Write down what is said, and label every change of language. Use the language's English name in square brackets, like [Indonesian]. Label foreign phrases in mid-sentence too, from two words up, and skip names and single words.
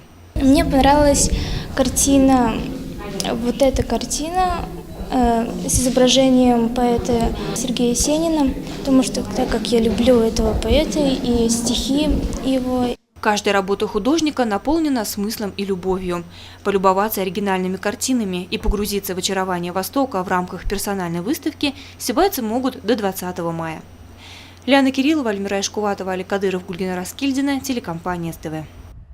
[Russian] Мне понравилась картина, вот эта картина с изображением поэта Сергея Есенина, потому что так как я люблю этого поэта и стихи его. Каждая работа художника наполнена смыслом и любовью. Полюбоваться оригинальными картинами и погрузиться в очарование Востока в рамках персональной выставки сибайцы могут до 20 мая. Ляна Кириллова, Альмира Ишкуватова, Али Кадыров, Гульгина Раскильдина, телекомпания СТВ.